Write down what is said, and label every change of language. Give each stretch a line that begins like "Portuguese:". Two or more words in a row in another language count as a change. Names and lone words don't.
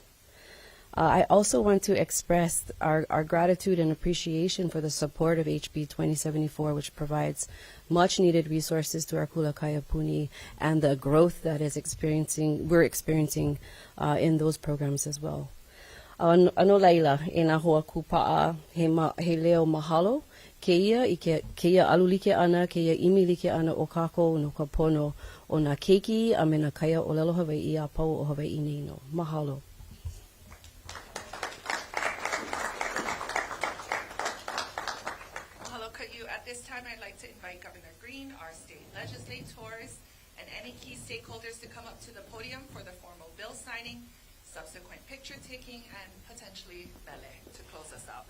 English: I also want to express our gratitude and appreciation for the support of HB 2074, which provides much needed resources to our Kulakaya Puni and the growth that we're experiencing in those programs as well.
Hawaiian: Ano laila, e nā hoa kupa'a he leo mahalo, keia alulike ana, keia imilike ana o kako no ka pono o nā keiki a me nā kaya Olelo Hawaii a pau o Hawaii nei no. Mahalo.
English: At this time, I'd like to invite Governor Green, our state legislators, and any key stakeholders to come up to the podium for the formal bill signing, subsequent picture taking, and potentially mele to close us out.